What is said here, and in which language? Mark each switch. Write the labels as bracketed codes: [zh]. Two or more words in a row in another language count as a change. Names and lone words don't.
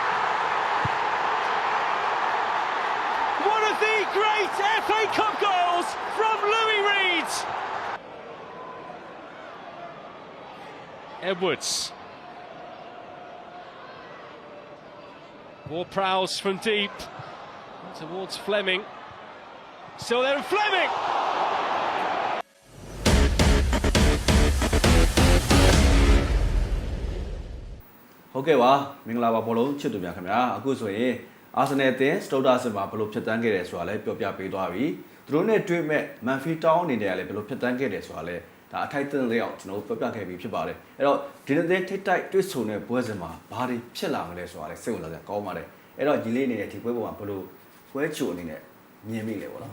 [en] One of the great FA Cup goals from Louis Reed. Edwards. Ward-Prowse from deep towards Fleming. Still there, Fleming! [my] Okay, ပါမင်္ဂလာပါဘောလုံးချစ်သူများခင်ဗျာအခုဆိုရင်အာဆင်နယ်အသင်းစတုတ်တာစစ်မှာဘယ်လိုဖြတ်တန်းခဲ့တယ်ဆိုတာလည်းပြောပြပေးသွားပြီသူတို့နဲ့တွေ့မဲ့မန်ဖီတောင်းအနေနဲ့လည်းဘယ်လိုဖြတ်တန်းခဲ့တယ်ဆိုတာလည်းဒါအထိုက်အသင့်လေးအောင်ကျွန်တော်ပြောပြခဲ့ပြီးဖြစ်ပါတယ်အဲ့တော့ဒီနေ့ထိတ်တိုက်တွေ့ဆုံတဲ့ပွဲစဉ်မှာဘာတွေဖြစ်လာမလဲဆိုတာလည်းစိတ်ဝင်စားစရာကောင်းပါတယ်အဲ့တော့ဒီလေးအနေနဲ့ဒီပွဲပေါ်မှာဘယ်လိုပွဲချိုအနေနဲ့မြင်မိလဲပေါ့နော်